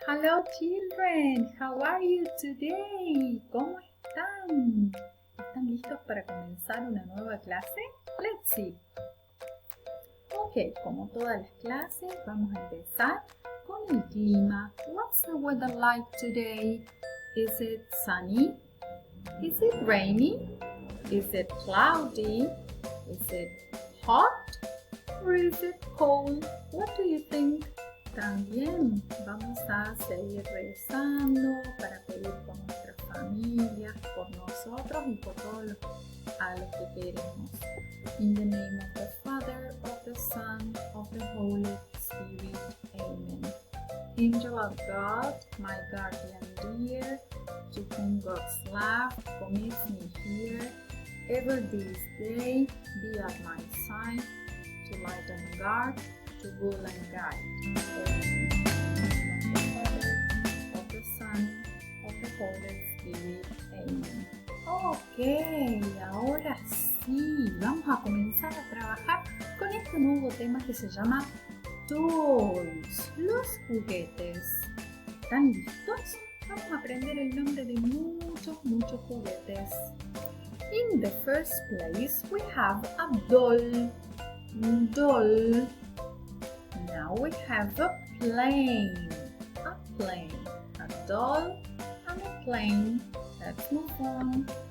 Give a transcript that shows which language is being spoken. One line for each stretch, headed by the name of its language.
English: Hello children, how are you today?
Spanish: ¿Cómo están? ¿Están listos para comenzar una nueva clase?
English: Let's see.
Spanish: Ok, como todas las clases, vamos a empezar con el clima.
English: What's the weather like today? Is it sunny? Is it rainy? Is it cloudy? Is it hot? Or is it cold? What do you think?
Spanish: También vamos a seguir rezando para pedir por nuestras familias, por nosotros y por todos a los que queremos.
English: In the name of the Father, of the Son, of the Holy Spirit. Amen. Angel of God, my guardian dear, to whom God's love commits me here, ever this day be at my side, to light and guard, to rule and guide. Of the Father, of the Son, of the Holy Spirit. Amen.
Spanish: Ok, ahora sí, vamos a comenzar a trabajar con este nuevo tema que se llama Toys, los juguetes. ¿Están listos? Vamos a aprender el nombre de muchos juguetes.
English: In the first place, we have a doll. Doll. Now we have a plane. A plane. A doll and a plane. Let's move on.